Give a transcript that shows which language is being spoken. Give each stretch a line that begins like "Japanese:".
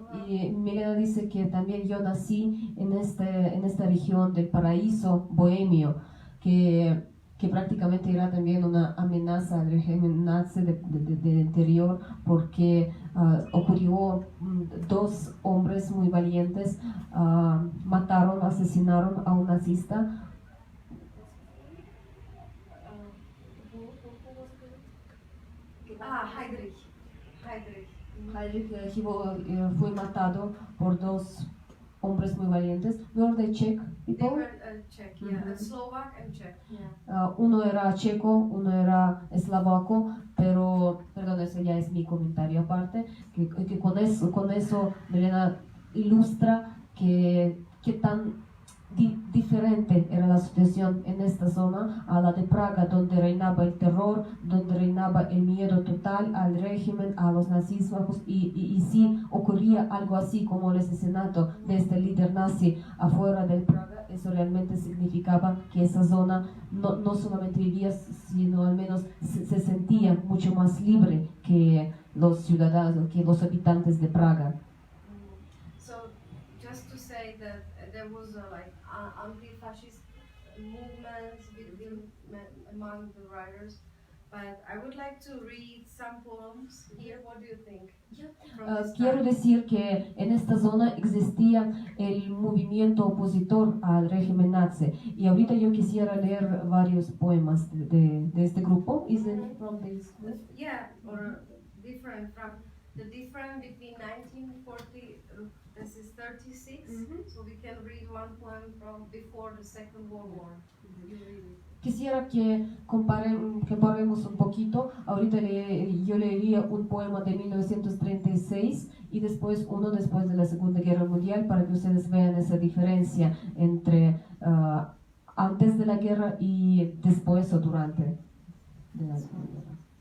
Spanish: Y Milena dice que también yo nací en esta región del Paraíso Bohemio, que prácticamente era también una amenaza al régimen nazi del interior, porque ocurrió dos hombres muy valientes, asesinaron a un nazista. Heydrich. Heydrich fue matado por dos hombres muy valientes.
English: Were they Czech They people? were Czech, yeah, and Slovak and Czech. Yeah.
Spanish: Uno era checo, uno era eslovaco, pero, perdón, eso ya es mi comentario aparte, que con eso Milena ilustra que tan diferente era la situación en esta zona a la de Praga, donde reinaba el terror, donde reinaba el miedo total al régimen, a los nazismos, y si ocurría algo así como el asesinato de este líder nazi afuera de Praga, eso realmente significaba que esa zona no solamente vivía, sino al menos se sentía mucho más libre que los ciudadanos, que los habitantes de Praga.
English: So, just to say that there was a anti-fascist movement among the writers, but I would like to read some poems here. What do you think?
Spanish: Quiero decir que en esta zona existía el movimiento opositor al régimen nazi, y ahorita yo quisiera leer varios poemas de este grupo. Is it from this group? Yeah, or different from the difference between 1940. This is 36, so we can read one poem from before the Second World War. Quisiera que comparemos un poquito. Ahorita yo leería un poema de 1936 y después uno después de la Segunda Guerra Mundial, para que ustedes vean esa diferencia entre antes de la guerra y después o durante de la guerra.